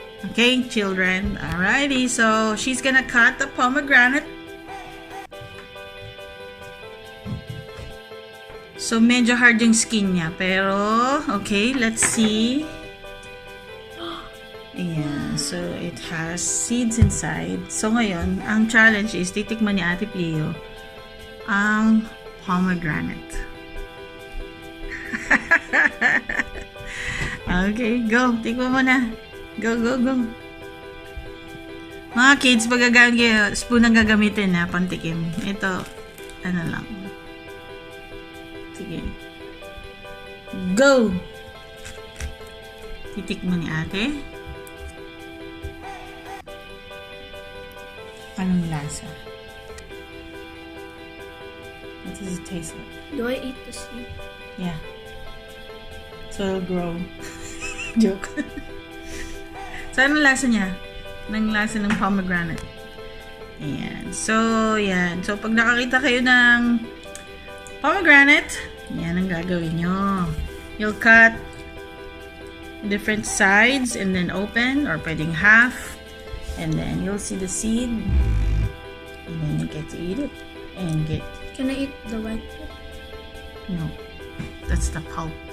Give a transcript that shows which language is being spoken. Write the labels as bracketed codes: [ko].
[en] Okay, children. Alrighty, so she's gonna cut the pomegranate. [tl] So medyo hard yung skin niya, pero okay, let's see. [en] Ayan, so it has seeds inside. [tl] So ngayon, ang challenge is titikman ni Ate Pio ang pomegranate. Okay, go. Tikman mo na. Go, go, go. Mga kids, pag gagamit kayo, spoon ang gagamitin na pantikim. Ito, ano lang. Sige. Go! Titikman ni ate. Anong lasa? [en] What does it taste like? Do I eat the seed? Yeah. So it'll grow. Joke. [tl] So anong lasa niya? Anong lasa ng pomegranate? Ayan. So, yan. So pag nakakita kayo ng pomegranate, yan ang gagawin nyo. [en] You'll cut different sides and then open, or pwedeng half, and then you'll see the seed, and then you get to eat it and get. Can I eat the white part? No, that's the pulp.